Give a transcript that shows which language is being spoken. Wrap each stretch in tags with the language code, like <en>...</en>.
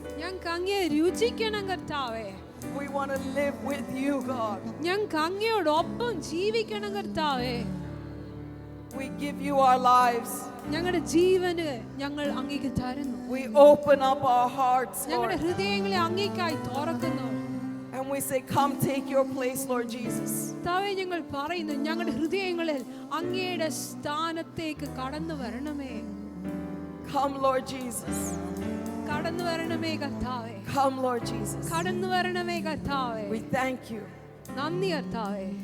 <ml>ഞങ്ങൾക്ക് അങ്ങയെ രുചിക്കണം കർത്താവേ.</ml> <en>We want to live with you, God.</en> <ml>ഞങ്ങൾക്ക് അങ്ങയോടൊപ്പം ജീവിക്കണം കർത്താവേ.</ml> <en>We give you our lives.</en> <ml>ഞങ്ങളുടെ ജീവന് ഞങ്ങൾ അങ്ങേക്ക് തരുന്നു.</ml> <en>We open up our hearts,</en> <ml>ഞങ്ങളുടെ</ml> <en>Lord.</en> <ml>ഹൃദയങ്ങളെ അങ്ങേക്കായി തുറക്കുന്നു.</ml> <en>And we say, come take your place, Lord Jesus.</en> <ml>കർത്താവേ, ഞങ്ങൾ പറയുന്നു ഞങ്ങളുടെ ഹൃദയങ്ങളിൽ അങ്ങയുടെ സ്ഥാനത്തേക്ക് കടന്നു വരണമേ.</ml> <en>Come, Lord Jesus.</en> <ml>കടന്നു വരണമേ കർത്താവേ.</ml> <en>Come, Lord Jesus.</en> <ml>കടന്നു വരണമേ കർത്താവേ.</ml> <en>We thank you</en> <ml>നന്ദി കർത്താവേ.</ml>